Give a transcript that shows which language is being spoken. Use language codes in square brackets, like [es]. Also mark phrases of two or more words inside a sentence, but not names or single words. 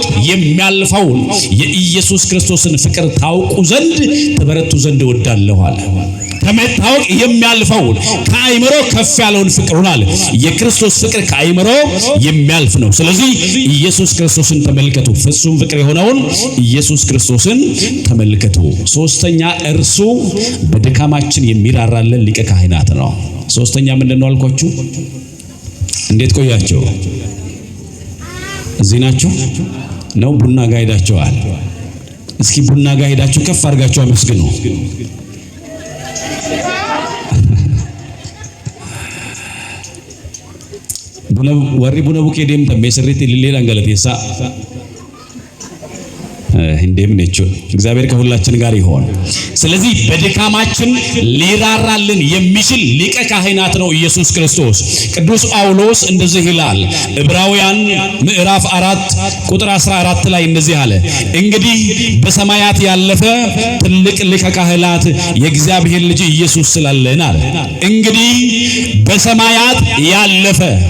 [am] የሚያልፈውን የኢየሱስ ክርስቶስን ፍቅር ታውቁ ዘንድ ተበረቱ ዘንድ እወዳለሁ አለ ከመታወቅ የሚያልፈውን ከአይምሮ ከፍ ያለውን ፍቅሩን አለ የክርስቶስ ፍቅር ከአይምሮ የሚያልፍ ነው ስለዚህ ኢየሱስ ክርስቶስን ተመልከቱ ፍጹም ፍቅር የሆነውን ኢየሱስ ክርስቶስን ተመልከቱ ሶስተኛ እርሱ በድካማችን የሚራራልን ሊቀ ካህናት ነው ሶስተኛ ምንድነው አልኳችሁ እንዴት ቆያችሁ እዚህ ናችሁ ነው ቡና ጋር ሄዳችኋል እስኪ ቡና ጋር ሄዳችሁ ከፍ አድርጋችሁ አመስግኑ [om] warri buna bukee deemtan meesirriitti illee dhangalaateessa [am] እንደምንችል እግዚአብሔር ከሁላችን ጋር ይሆን ስለዚህ በድካማችን ሊራራልን የሚችል ሊቀ ካህናት ነው ኢየሱስ ክርስቶስ ቅዱስ ጳውሎስ እንደዚህ ይላል ዕብራውያን ምዕራፍ 4 ቁጥር 14 ላይ እንደዚህ አለ እንግዲህ በሰማያት ያለፈ ትልቅ ሊቀ ካህናት የእግዚአብሔር ልጅ ኢየሱስ ስላለን አለ እንግዲህ በሰማያት ያለፈ